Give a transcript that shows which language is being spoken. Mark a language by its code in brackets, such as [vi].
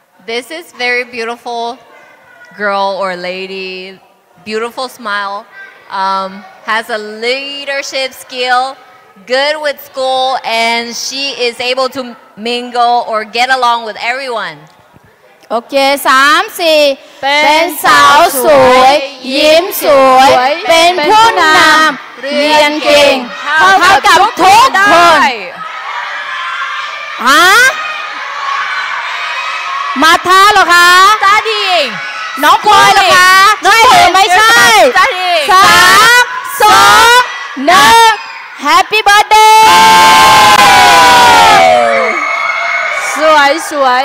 [en] This is very beautiful girl or lady, beautiful smile, has a leadership skill, good with school, and she is able to mingle or get along with everyone. [th] โอเค3-4เป็นสาวสวยยิ้มสวยเป็นผู้นำเรียนเก่งเท่ากับทุกคนฮะมาท้าเหรอคะ จ้าดี น้องพลอยเหรอคะน้องพลอยไม่ใช่ จ้าดี [en] 3 2 1 Happy Birthday [th] สวย